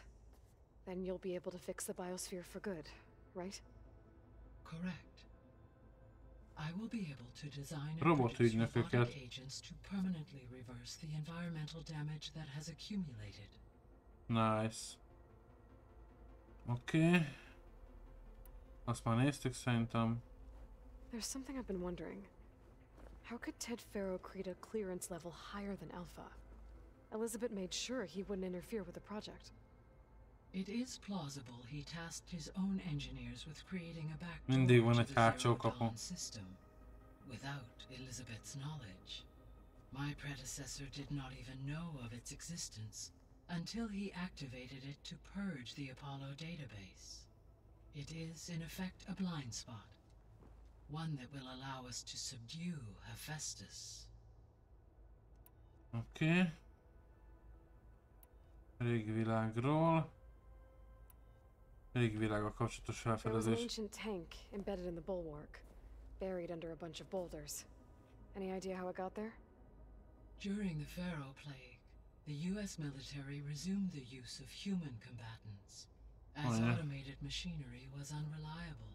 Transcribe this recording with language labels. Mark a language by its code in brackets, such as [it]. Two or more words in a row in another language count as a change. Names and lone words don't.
[en] Then you'll be able to fix the biosphere for good, right? Correct. I will be able to design and produce robotic agents to permanently reverse the environmental damage that has accumulated. Nice. [hu] Oké. Azt már néztük szerintem. [en] There's something I've been wondering. How could Ted Faro create a clearance level higher than Alpha? Elizabeth made sure he wouldn't interfere with the project. It is plausible he tasked his own engineers with creating a [hu] Mindig [en] backdoor [hu] van [en] to [hu] egy [en] the [hu] hátsó [en] Zero [hu] kapu. [en] Dawn system without Elizabeth's knowledge. My predecessor did not even know of its existence until he activated it to purge the Apollo database. It is, in effect, a blind spot. One that will allow us to subdue Hephaestus. [hu] Oké. Régi világról. Régi világgal kapcsolatos [en] There was an [hu] felfedezés. [en] ancient tank embedded in the bulwark, buried under a bunch of boulders. Any idea how it got there? During the Pharaoh Plague, the U.S. military resumed the use of human combatants, as automated machinery was unreliable.